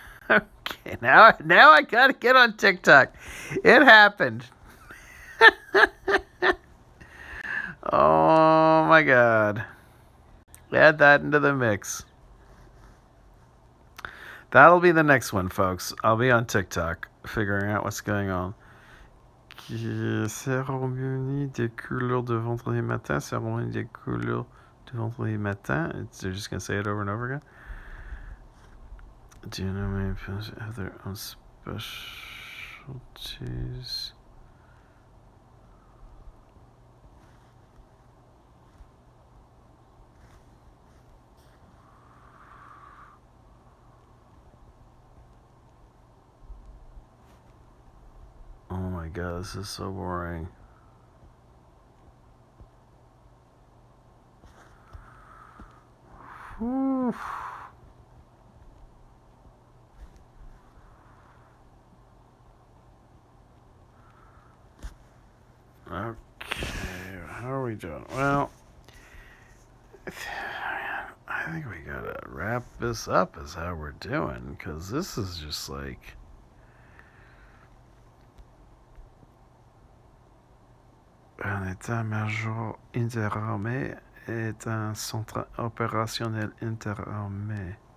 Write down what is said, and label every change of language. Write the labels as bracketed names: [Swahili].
[English] Okay, now I gotta get on TikTok. It happened. Oh my god. Add that into the mix. That'll be the next one, folks. I'll be on TikTok figuring out what's going on. [French] Cérémonie des couleurs de vendredi matin. Cérémonie des couleurs de vendredi matin. [English] They're just going to say it over and over again. Do you know many people have their own specialties? Oh my god, this is so boring. Whew. Okay, how are we doing? Well, I think we gotta wrap this up is how we're doing, because this is just like... [French] Un état-major interarmé est un centre opérationnel interarmé.